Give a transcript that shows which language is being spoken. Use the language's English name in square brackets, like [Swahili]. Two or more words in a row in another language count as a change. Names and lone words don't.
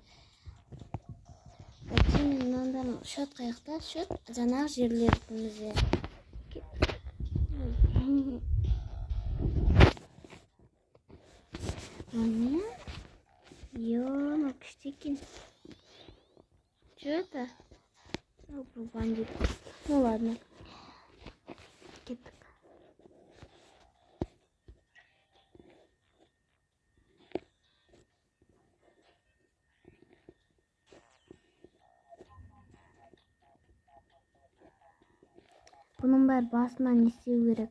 [Kazakh] Татьяна, мынандай шот қайықта, шот жаңағы жерлерімізде. Міне? Ё-мо, күшті екен. [Russian] Что это? Бандит. Ну ладно. [Kazakh] Кеттік. Бұның бәрі басынан не істеу керек?